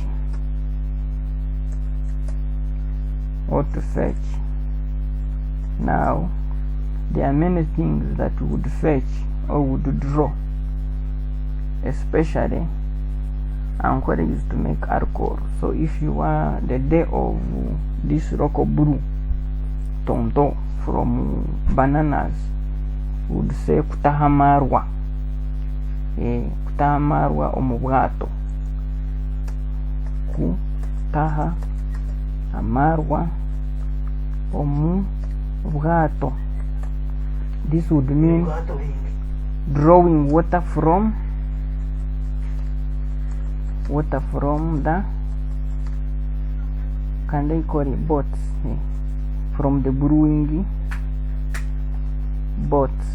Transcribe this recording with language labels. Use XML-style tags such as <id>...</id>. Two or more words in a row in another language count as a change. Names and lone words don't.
<en>Now there are many things that would fetch or would draw, especially Ankole used to make alcohol. So if you are the day of this local brew tonto from bananas, would say</en> <nyn>kutaha marwa, kutaha marwa omubwato, kutaha amarwa omubwato.</nyn> <en>This would mean drawing water from the, can they call it boats, from the brewing boats.</en>